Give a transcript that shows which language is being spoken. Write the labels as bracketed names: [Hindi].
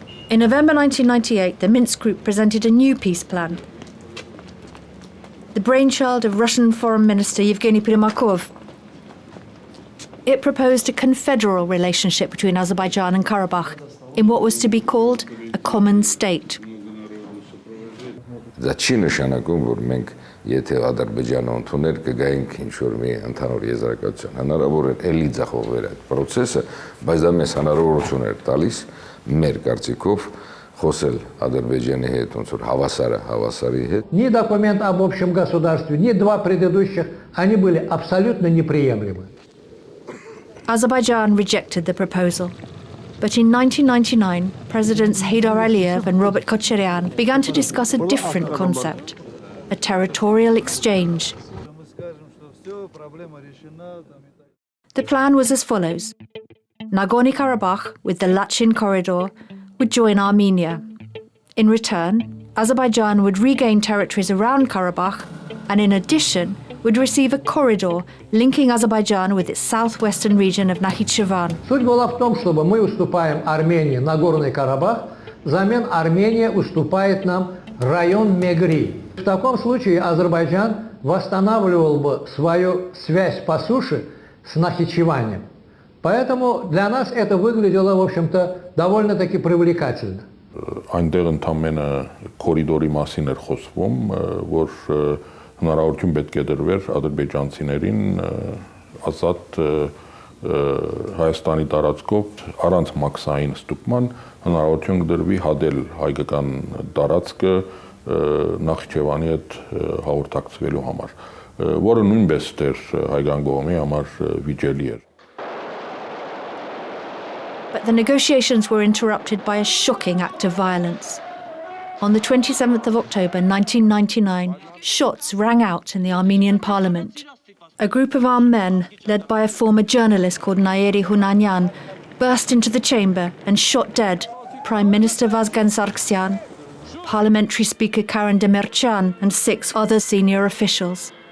[English] In November 1998, the Minsk group presented a new peace plan. The brainchild of Russian Foreign Minister Yevgeny Primakov. It proposed a confederal relationship between Azerbaijan and Karabakh in what was to be called a common state. [Armenian] Դա չի նշանակում, որ մենք եթե Ադրբեջանը ընդուներ կգայինք ինչ-որ մի ընդհանուր եզրակացության։ Հնարավոր է էլի ձախողվեր այդ process-ը, բայց դա մեզ հնարավորություն էր տալիս մեր կարծիքով խոսել Ադրբեջանի հետ, ոնց որ հավասարի հետ։ [Russian] Ни документ об общем государстве, ни два предыдущих, они были абсолютно неприемлемы. [English] Azerbaijan rejected the proposal. But in 1999, Presidents Heydar Aliyev and Robert Kocharyan began to discuss a different concept, a territorial exchange. The plan was as follows. Nagorno-Karabakh, with the Lachin corridor, would join Armenia. In return, Azerbaijan would regain territories around Karabakh and in addition would receive a corridor linking Azerbaijan with its southwestern region of Nakhchivan. [Russian] Суть была в том, чтобы мы уступаем Армении Нагорный Карабах, взамен Армения уступает нам район Мегри. В таком случае Азербайджан восстанавливал бы свою связь по суше с Нахичеванием. Поэтому для нас это выглядело, в общем-то, довольно-таки привлекательно. [Armenian] Այնտեղ ընդամենը կորիդորի մասին էր խոսվում, որ հնարավորություն պետք է դրվեր ադրբեջանցիներին ազատ Հայաստանի տարածքով առանց մաքսային ստուգման հնարավորություն կդրվի հադել հայկական տարածքը Նախիջևանի հետ հաղորդակցվելու համար։ որը նույնպես դեռ հայկան կողմի համար վիճելի էր։ [English] But the negotiations were interrupted by a shocking act of violence. On the 27th of October 1999, shots rang out in the Armenian parliament. A group of armed men, led by a former journalist called Naeri Hunanyan, burst into the chamber and shot dead Prime Minister Vazgen Sargsyan, Parliamentary Speaker Karen Demirchan, and 6 other senior officials.